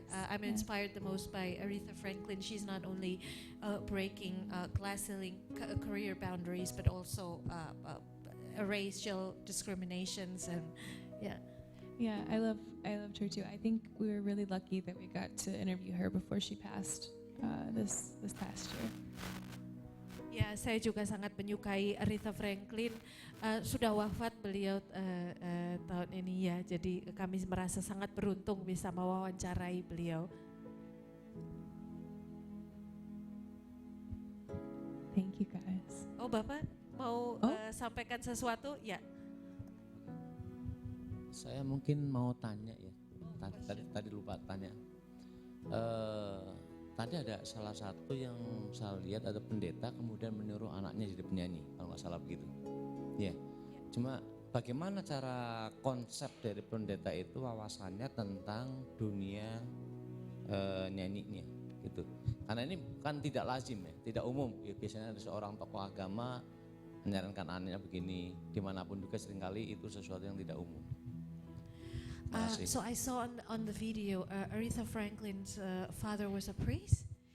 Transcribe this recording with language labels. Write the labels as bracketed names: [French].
[English] I'm inspired the most by Aretha Franklin. She's not only breaking class ceiling career boundaries, but also racial discriminations and yeah. Yeah, I loved her too. I think we were really lucky that we got to interview her before she passed this past year. [Indonesian] Ya, saya juga sangat menyukai Aretha Franklin. Sudah wafat beliau tahun ini ya. Jadi kami merasa sangat beruntung bisa mewawancarai beliau. [English] Thank you guys. [Indonesian] Oh, Bapak mau sampaikan sesuatu? Ya. Saya mungkin mau tanya ya. Tadi lupa tanya. Tadi ada salah satu yang saya lihat ada pendeta kemudian menyuruh anaknya jadi penyanyi, kalau nggak salah begitu. Ya, cuma bagaimana cara konsep dari pendeta itu wawasannya tentang dunia nyanyinya gitu. Karena ini kan tidak lazim ya, tidak umum. Ya, biasanya ada seorang tokoh agama menyarankan anaknya begini, dimanapun juga seringkali itu sesuatu yang tidak umum. [English] So I saw on the video, Aretha Franklin's father was a priest.